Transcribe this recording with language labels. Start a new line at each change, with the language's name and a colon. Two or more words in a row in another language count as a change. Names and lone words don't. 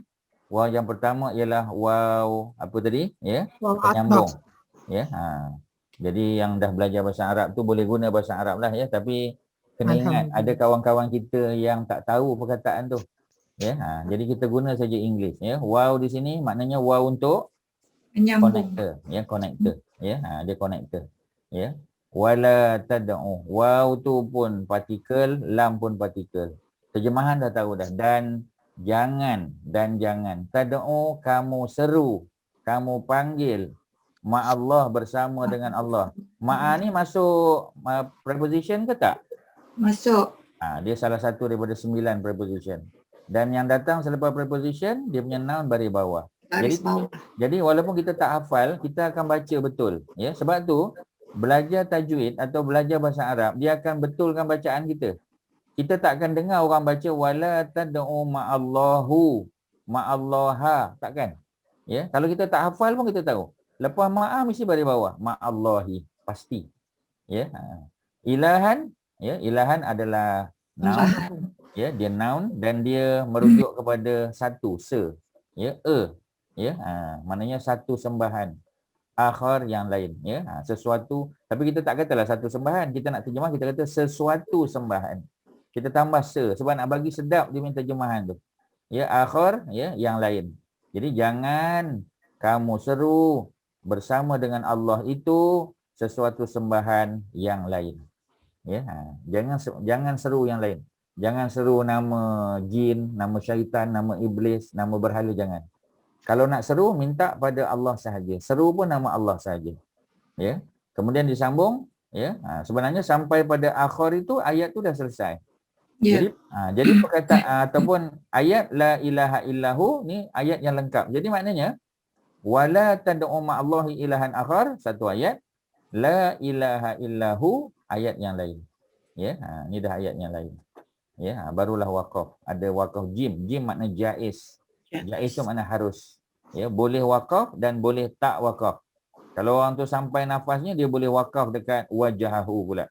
Malay: Wow yang pertama ialah wow apa tadi? Ya. Penyambung. Ya. Jadi yang dah belajar bahasa Arab tu boleh guna bahasa Arab lah ya. Tapi kena ingat ada kawan-kawan kita yang tak tahu perkataan tu. Ya. Jadi kita guna saja English ya. Wow di sini maknanya wow untuk connector, ya, connector. Ya, dia connector.
Arabic: Ya. ولا تدع.
Malay: Wow tu pun partikel, lam pun partikel. Terjemahan dah tahu dah. Dan jangan. Tad'u, kamu seru, kamu panggil ma'allah, bersama dengan Allah. Ma'a ni masuk preposition ke tak? Masuk. Dia salah satu daripada 9 preposition. Dan yang datang selepas preposition, dia punya noun baris bawah. Jadi walaupun kita tak hafal, kita akan baca betul. Ya, sebab tu belajar tajwid atau belajar bahasa Arab, dia akan betulkan bacaan kita. Kita tak akan dengar orang baca
Arabic: ولا تدع مع الله، مع الله,
Malay: takkan. Ya, kalau kita tak hafal pun kita tahu. Lepas ma'a mesti baris bawah, ma'allahi, pasti. Ya. Ilahan, ya, ilahan adalah noun. Ya, dia noun dan dia merujuk kepada satu, ya, ya, maknanya satu sembahan. Akhar yang lain, ya, sesuatu. Tapi kita tak katalah satu sembahan. Kita nak terjemah, kita kata sesuatu sembahan. Kita tambah sebab nak bagi sedap dia minta terjemahan tu. Ya, akhar, ya, yang lain. Jadi jangan kamu seru bersama dengan Allah itu sesuatu sembahan yang lain. Ya, jangan seru yang lain. Jangan seru nama jin, nama syaitan, nama iblis, nama berhala, jangan. Kalau nak seru, minta pada Allah sahaja. Seru pun nama Allah sahaja. Ya. Kemudian disambung, ya. Sebenarnya sampai pada akhir itu ayat tu dah selesai. Ya. Jadi perkataan ataupun ayat
Arabic: لا إله إلا هو
Malay: ni ayat yang lengkap. Jadi maknanya
Arabic: ولا تدع مع الله إلها آخر,
Malay: satu ayat.
Arabic: لا إله إلا هو,
Malay: ayat yang lain. Ya, ni dah ayat yang lain. Ya, barulah waqaf. Ada waqaf jim. Jim makna jaiz. Jaiz tu makna harus. Ya, boleh waqaf dan boleh tak waqaf. Kalau orang tu sampai nafasnya, dia boleh waqaf dekat wajahahu pula.